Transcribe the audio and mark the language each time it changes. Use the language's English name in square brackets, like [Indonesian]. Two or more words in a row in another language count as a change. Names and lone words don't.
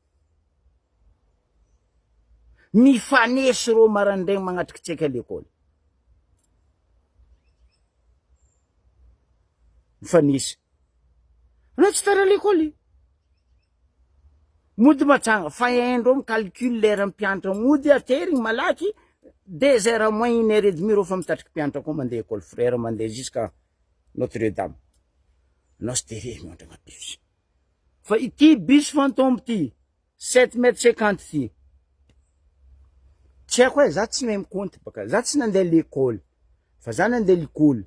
[Malagasy] mifanesy ro marandraigny magnatriky tsaiky [French] à l'école [Malagasy] mifanesy anao tsy tara l'école mody matsanga fa haindreo micalcule lera mpianatra mody aterigny malaky [French] 2 heures moins 1 heure et demie [Malagasy] ro fa mitatriky mpianatra koa mandeha école frère mandeha jusqu'à Notre-Dame anao sy tere miandragna bus fa ity [French] bus fantôme [Malagasy] ty 7,50 m ty tsy haiko hoe za tsy mahay mikonty baka za tsy nandeha l'école fa za nandeha l'école